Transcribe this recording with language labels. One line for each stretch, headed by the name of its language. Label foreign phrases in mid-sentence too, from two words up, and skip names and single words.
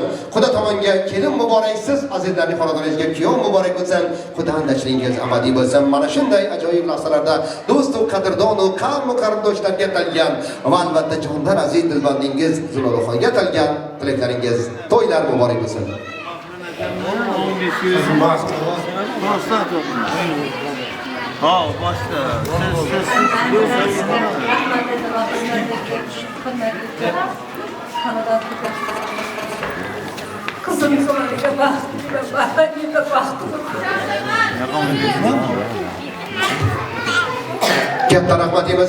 Uzbek: Xudo tomonga kelin muborak, siz azizlarning xonadoningizga kuyov muborak bo'lsin. Xudoandachligingiz abadiy bo'lsin. Mana shunday ajoyib lahzalarda do'st va qadrdon va qavm qarindoshlarga atalgan va albatta jonlar aziz dilbandingiz Zuloroxonga atalgan tilaklaringiz to'ylar muborak bo'lsin.
Turkish: Ha, başla. Kızım sonraki baktım.
Uzbek: Katta rahmat deymiz.